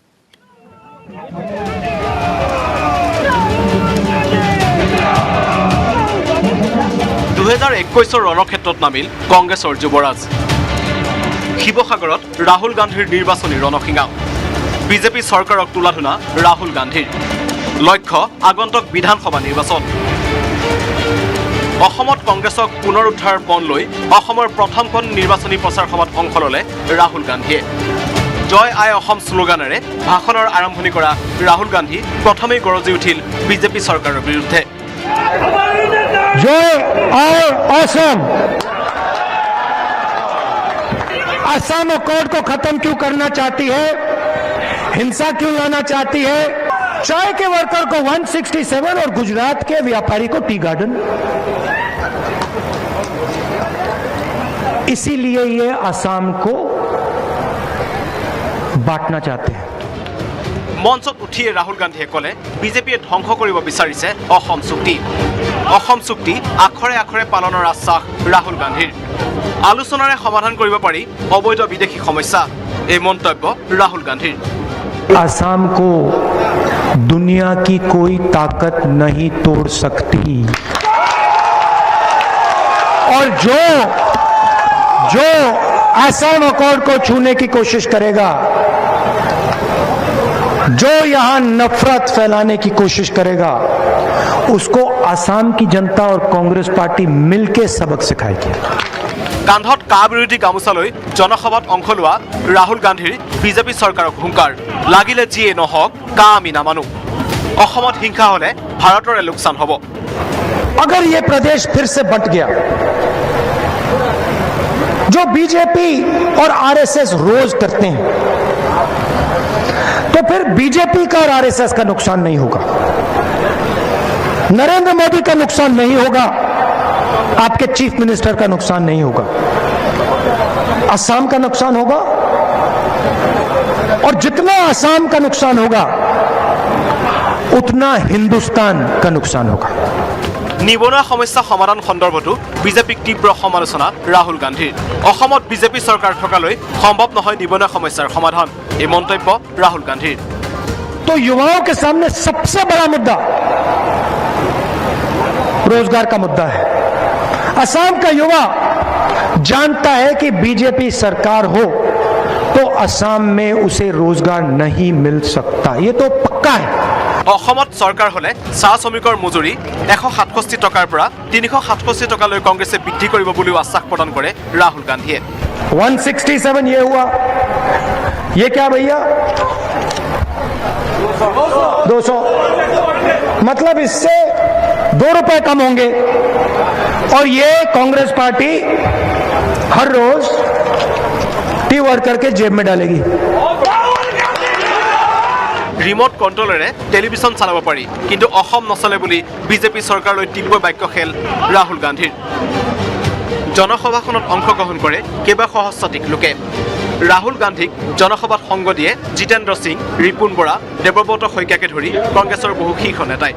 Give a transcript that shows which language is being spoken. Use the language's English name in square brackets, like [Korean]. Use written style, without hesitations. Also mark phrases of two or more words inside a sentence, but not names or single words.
[Assamese] 2021 ৰণক্ষেত্ৰত নামিল কংগ্ৰেছৰ যুৱৰাজ শিৱসাগৰত ৰাহুল গান্ধীৰ নিৰ্বাচনী ৰণসিঙা বিজেপি চৰকাৰক তোলাধুনা ৰাহুল গান্ধীৰ লক্ষ্য আগন্তুক বিধানসভা নিৰ্বাচন অসমত কংগ্ৰেছক পুনৰুদ্ধাৰৰ পণ লৈ অসমৰ প্ৰথমখন নিৰ্বাচনী প্ৰচাৰ সভাত অংশ ল'লে ৰাহুল গান্ধীয়ে জয় আই অসম শ্লোগানেৰে ভাষণৰ আৰম্ভণি কৰা ৰাহুল গান্ধী প্ৰথমেই গৰজি উঠিল বিজেপি চৰকাৰৰ বিৰুদ্ধে। জয় আই অসম [Hindi] असम अकॉर्ड को खत्म क्यों करना चाहती है, हिंसा क्यों लाना चाहती है, चाय के वर्कर को 167 और गुजरात के व्यापारी को [English] tea garden, [Hindi] इसीलिए ये असम को बांटना चाहते हैं। [Assamese] মঞ্চত উঠিয়ে ৰাহুল গান্ধীয়ে ক'লে বিজেপিয়ে ধ্বংস কৰিব বিচাৰিছে অসম চুক্তি। অসম চুক্তি আখৰে আখৰে পালনৰ আশ্বাস ৰাহুল গান্ধীৰ। আলোচনাৰে সমাধান কৰিব পাৰি অবৈধ বিদেশী সমস্যা, এই মন্তব্য ৰাহুল গান্ধীৰ। [Hindi] असम को दुनिया की कोई ताकत नहीं तोड़ सकती और जो असम अकॉर्ड को छूने की कोशिश करेगा, जो यहां नफरत फैलाने की कोशिश करेगा, उसको असम की जनता और कांग्रेस पार्टी मिलकर सबक सिखाएगी। [Assamese] কান্ধত কা বিৰোধী গামোচা লৈ জনসভাত অংশ লোৱা ৰাহুল গান্ধীৰ বিজেপি চৰকাৰক হুংকাৰ, লাগিলে যিয়ে নহওক কা আমি নামানো। অসমত হিংসা হলে ভাৰতৰে লোকচান হ'ব। [Hindi] अगर ये प्रदेश फिर से बंट गया, जो बीजेपी और आरएसएस रोज करते हैं, तो फिर बीजेपी का और आरएसएस का नुकसान नहीं होगा, नरेंद्र मोदी का नुकसान नहीं होगा, आपके [English] chief minister [Hindi] का नुकसान नहीं होगा, असम का नुकसान होगा। और जितना असम का नुकसान होगा उतना हिंदुस्तान का नुकसान होगा। [Assamese] নিবনুৱা সমস্যা সমাধান সন্দৰ্ভতো বিজেপিক তীব্ৰ সমালোচনা ৰাহুল গান্ধীৰ। অসমত বিজেপি চৰকাৰ থকালৈ সম্ভৱ নহয় নিবনুৱা সমস্যাৰ সমাধান, এই মন্তব্য ৰাহুল গান্ধীৰ। [Hindi] तो युवाओं के सामने सबसे बड़ा मुद्दा रोजगार का मुद्दा है। असम का युवा जानता है कि बीजेपी सरकार हो तो असम में उसे रोजगार नहीं मिल सकता, ये तो पक्का है। [Assamese] অসমত চৰকাৰ হলে চাহ শ্ৰমিকৰ মজুৰি 167 টকাৰ পৰা 367 টকালৈ কংগ্ৰেছে বৃদ্ধি কৰিব বুলিও আশ্বাস প্ৰদান কৰে ৰাহুল গান্ধীয়ে। [Hindi] 167 ये हुआ, ये क्या भैया 200, मतलब इससे 2 रुपए कम होंगे और ये कांग्रेस पार्टी हर रोज [English] tea worker [Hindi] के जेब में डालेगी। [Assamese] ৰিমট কণ্ট্ৰলেৰে টেলিভিছন চলাব পাৰি, কিন্তু অসম নচলে বুলি বিজেপি চৰকাৰলৈ তীব্ৰ বাক্য খেল ৰাহুল গান্ধীৰ। জনসভাখনত অংশগ্ৰহণ কৰে কেইবা সহস্ৰাধিক লোকে। ৰাহুল গান্ধীক জনসভাত সংগ দিয়ে জিতেন্দ্ৰ সিং, ৰিপুণ বৰা, দেৱব্ৰত শইকীয়াকে ধৰি কংগ্ৰেছৰ বহু শীৰ্ষ নেতাই।